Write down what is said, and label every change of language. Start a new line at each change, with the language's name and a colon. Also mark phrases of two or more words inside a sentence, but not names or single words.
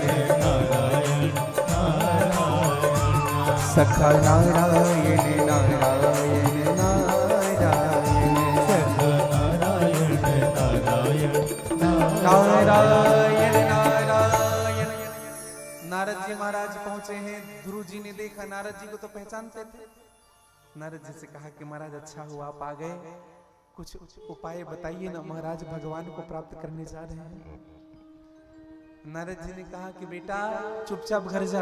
Hindi: नारायण नारायण, सखा नारायण नारायण नारायण, नारायण नारायण नारायण नारायण। नारद जी महाराज पहुंचे हैं। ध्रुव जी ने देखा, नारद जी को तो पहचानते थे। नारद जी से कहा कि महाराज अच्छा हुआ आप आ गए, कुछ उपाय बताइए ना, महाराज भगवान को प्राप्त करने जा रहे हैं। नारद जी ने कहा कि बेटा चुपचाप घर जा।